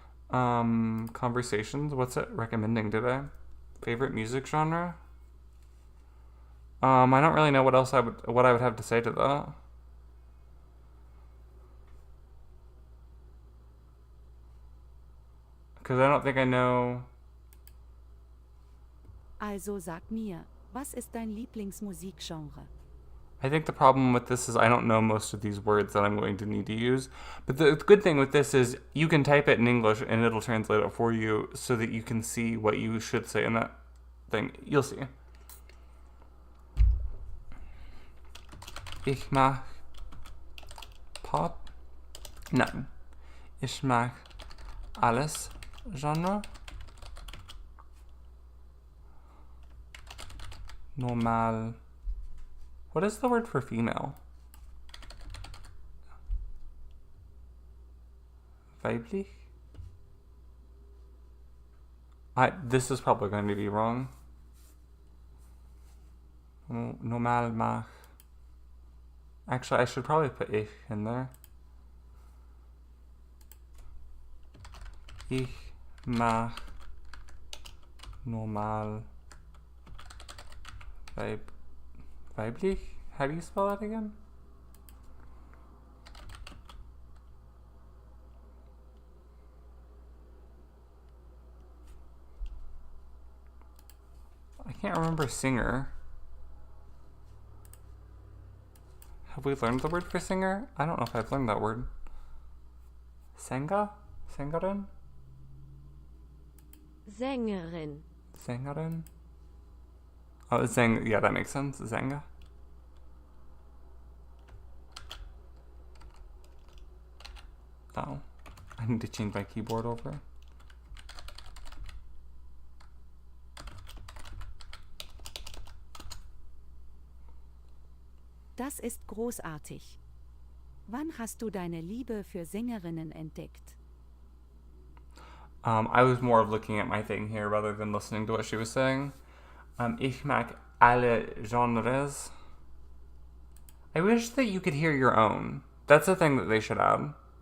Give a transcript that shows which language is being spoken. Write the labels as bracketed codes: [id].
[en] Conversations. What's it recommending today? Favorite music genre? I don't really know what I would have to say to that. Because I don't think I know. [de] Also sag mir, was ist dein Lieblingsmusikgenre? [en] I think the problem with this is I don't know most of these words that I'm going to need to use. But the good thing with this is you can type it in English and it'll translate it for you so that you can see what you should say in that thing. You'll see. [de] Ich mag Pop. Nein. Ich mag alles Genre. Normal. [en] What is the word for female? [de] Weiblich? [en] This is probably going to be wrong. [de] Normal mag. [en] Actually, I should probably put ich in there. [de] Ich mag normal weiblich? [en] How do you spell that again? I can't remember singer. Have we learned the word for singer? I don't know if I've learned that word. [de] Sänger? Sängerin? Sängerin. Sängerin? [en] Oh, yeah, that makes sense. Sänger. Oh, I need to change my keyboard over. [de] Das ist großartig. Wann hast du deine Liebe für Sängerinnen entdeckt? [en] I was more of looking at my thing here rather than listening to what she was saying. [de] Ich mag alle Genres. [en] I wish that you could hear your own. That's a thing that they should add.